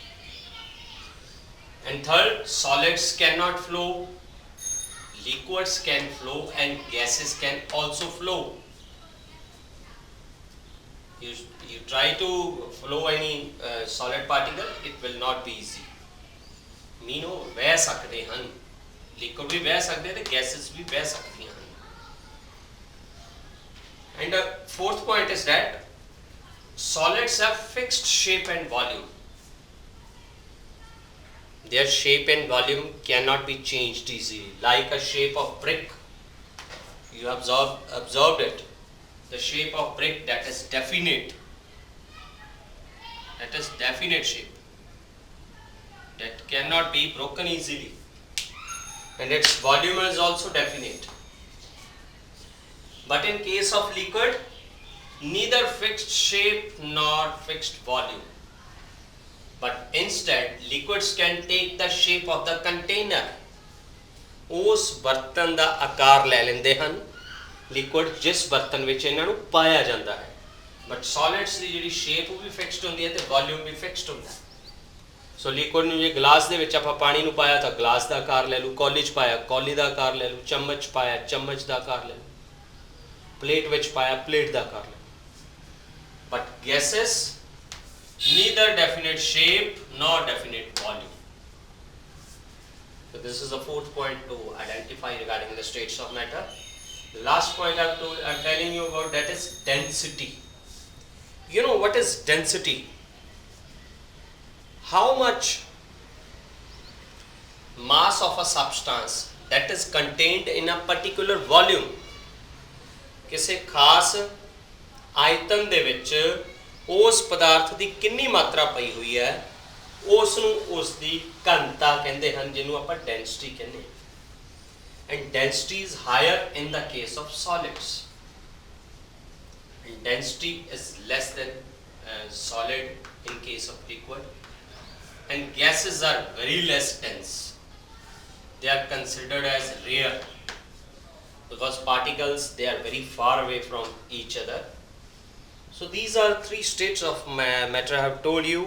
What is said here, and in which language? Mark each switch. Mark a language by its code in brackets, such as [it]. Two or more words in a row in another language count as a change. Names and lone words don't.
[en] And third, solids cannot flow, liquids can flow and gases can also flow. You try to flow any solid particle, it will not be easy. [hi] मीनो वह सकते हैं, लिक्विड भी वह सकते हैं, गैसेस भी वह सकती हैं. [en] And the fourth point is that solids have fixed shape and volume. Their shape and volume cannot be changed easily. Like a shape of brick, you observed it. The shape of brick, that is definite. That is definite shape. That cannot be broken easily. And its volume is also definite. But in case of liquid, neither fixed shape nor fixed volume. But instead, liquids can take the shape of the container. [pa] ਉਸ ਬਰਤਨ ਦਾ ਆਕਾਰ ਲੈ ਲੈਂਦੇ ਹਨ ਲਿਕੁਇਡ ਜਿਸ ਬਰਤਨ ਵਿੱਚ ਇਹਨਾਂ ਨੂੰ ਪਾਇਆ ਜਾਂਦਾ ਹੈ [en] but solids [pa] ਦੀ ਜਿਹੜੀ ਸ਼ੇਪ ਉਹ ਵੀ ਫਿਕਸਡ ਹੁੰਦੀ ਹੈ ਤੇ ਵੋਲਿਊਮ ਵੀ ਫਿਕਸਡ ਹੁੰਦਾ ਹੈ [en] so liquid [pa] ਨੂੰ ਜੇ ਗਲਾਸ ਦੇ ਵਿੱਚ ਆਪਾਂ ਪਾਣੀ ਨੂੰ ਪਾਇਆ ਤਾਂ ਗਲਾਸ ਦਾ ਆਕਾਰ ਲੈ ਲੂ ਕੌਲੀ 'ਚ ਪਾਇਆ ਕੌਲੀ ਦਾ ਆਕਾਰ ਲੈ ਲੂ ਚਮਚ ਪਾਇਆ ਚਮਚ ਦਾ ਆਕਾਰ ਲੈ ਲੂ ਪਲੇਟ ਵਿੱਚ ਪਾਇਆ ਪਲੇਟ ਦਾ ਆਕਾਰ ਲੈ ਲੂ [en] but gases neither definite shape nor definite volume. So this is the fourth point to identify regarding the states of matter. The last point I'm telling you about, that is density. You know what is density? How much mass of a substance that is contained in a particular volume. [pa] ਕਿਸੇ ਖਾਸ ਆਇਤਨ ਦੇ ਵਿੱਚ ਉਸ ਪਦਾਰਥ ਦੀ ਕਿੰਨੀ ਮਾਤਰਾ ਪਈ ਹੋਈ ਹੈ ਉਸ ਨੂੰ ਉਸ ਦੀ ਘਣਤਾ ਕਹਿੰਦੇ ਹਨ ਜਿਹਨੂੰ ਆਪਾਂ ਡੈਂਸਿਟੀ ਕਹਿੰਦੇ ਹਾਂ [en] and density is higher in the case of solids and density is less than solid in case of liquid and gases are very less dense. They are considered as rare because particles, they are very far away from each other. So these are three states of matter I have told you.